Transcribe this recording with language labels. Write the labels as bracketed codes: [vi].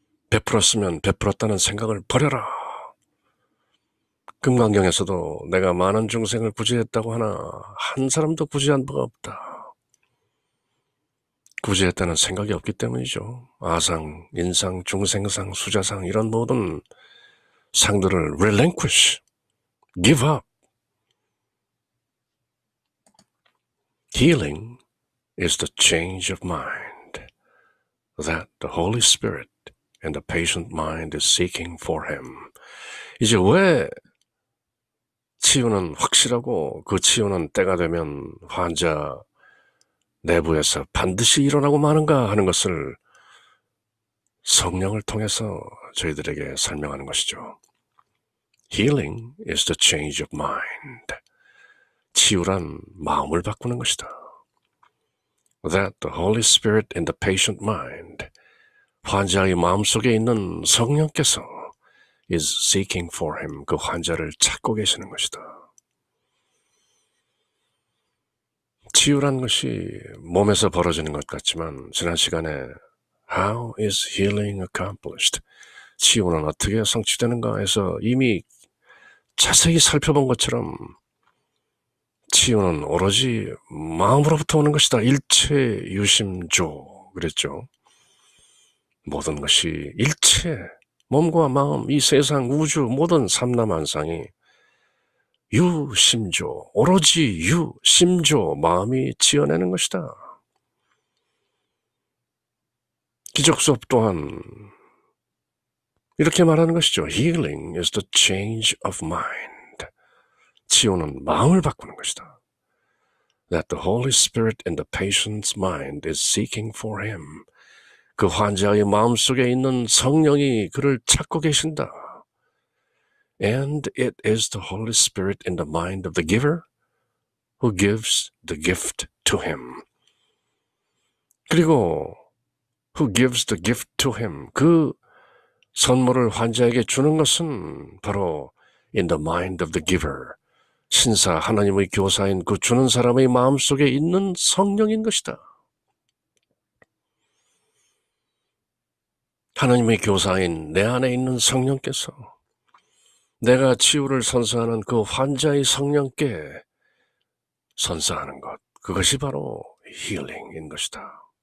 [ko] 베풀었으면 베풀었다는 생각을 버려라. 금강경에서도 내가 많은 중생을 구제했다고 하나 한 사람도 구제한 바가 없다. 구제했다는 생각이 없기 때문이죠. 아상, 인상, 중생상, 수자상 이런 모든 상들을 [en] relinquish, give up. Healing is the change of mind that the Holy Spirit and the patient mind is seeking for him. [ko] 이제 왜 치유는 확실하고 그 치유는 때가 되면 환자 내부에서 반드시 일어나고 마는가 하는 것을 성령을 통해서 저희들에게 설명하는 것이죠. [en] Healing is the change of mind. [ko] 치유란 마음을 바꾸는 것이다. [en] That the Holy Spirit in the patient mind, [ko] 환자의 마음속에 있는 성령께서 [en] is seeking for him, [ko] 그 환자를 찾고 계시는 것이다. 치유란 것이 몸에서 벌어지는 것 같지만 지난 시간에 [en] How is healing accomplished? [ko] 치유는 어떻게 성취되는가 해서 이미 자세히 살펴본 것처럼 치유는 오로지 마음으로부터 오는 것이다. 일체 유심조 그랬죠. 모든 것이 일체, 몸과 마음, 이 세상, 우주, 모든 삼라만상이 유심조, 오로지 유심조, 마음이 지어내는 것이다. 기적 수업 또한 이렇게 말하는 것이죠. [en] Healing is the change of mind. [ko] 치유는 마음을 바꾸는 것이다. [en] That the Holy Spirit in the patient's mind is seeking for him. [ko] 그 환자의 마음속에 있는 성령이 그를 찾고 계신다. [en] And it is the Holy Spirit in the mind of the giver who gives the gift to him. [ko] 그리고 [en] who gives the gift to him. [ko] 그 선물을 환자에게 주는 것은 바로 [en] in the mind of the giver. [ko] 신사 하나님의 교사인 그 주는 사람의 마음속에 있는 성령인 것이다. 하나님의 교사인 내 안에 있는 성령께서 내가 치유를 선사하는 그 환자의 성령께 선사하는 것, 그것이 바로 힐링인 것이다.